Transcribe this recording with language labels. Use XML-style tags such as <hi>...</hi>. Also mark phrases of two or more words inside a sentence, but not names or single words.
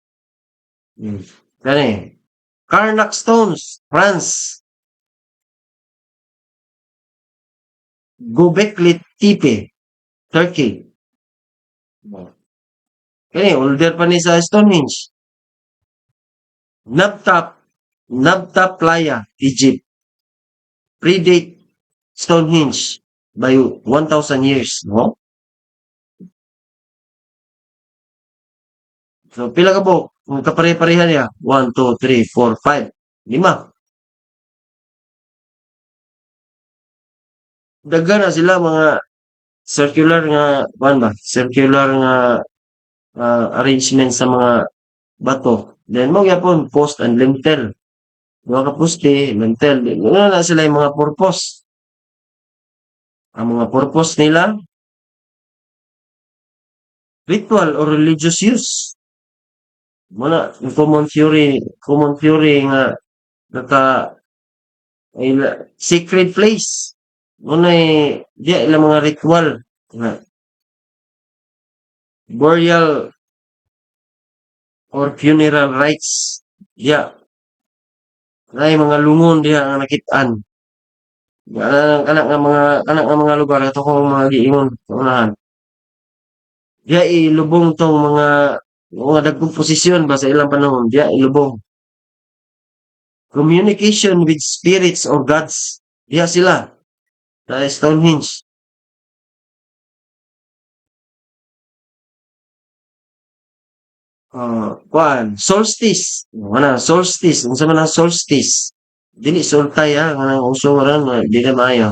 <ceb>Kani. Karnak Stones, France. Göbekli Tepe, Turkey. Kani, older pa ni sa Stonehenge. Nabta Playa, Egypt.</ceb> <en>Predate Stonehenge by 1,000 years, no?</en> <ceb>So, pila ka po? Kung kapare-pareha niya, 1, 2, 3, 4, 5, 5. Daghan na sila mga circular nga, ba? Circular nga arrangement sa mga bato. Then, mo yapon,</ceb> <en>post and lintel.</en> <ceb>Mga kaposte, lintel.</ceb> <tl>Ano na sila yung mga purpose? Ang mga purpose nila,</tl> <en>ritual or religious use.</en> <ceb>Muna,</ceb> <en>common theory</en> <ceb>nga naka</ceb> <en>sacred place.</en> <ceb>Muna di ilang mga ritual nga</ceb> <en>burial or funeral rites. Yeah.</en> <ceb>Nay mga lungon diha nga nakit-an. Kanak nga mga lugar ato kong mga giingon unahan. Diya ilubong tong mga dagkong posisyon ba sa ilang panahon. Diya ilubong.</ceb> <en>communication with spirits or gods.</en> <ceb>Diya sila sa Stonehenge. Solstice. Solstice. Unsa man ang solstice? Dili sultay ha, kanang uso ran dili maayo.</ceb>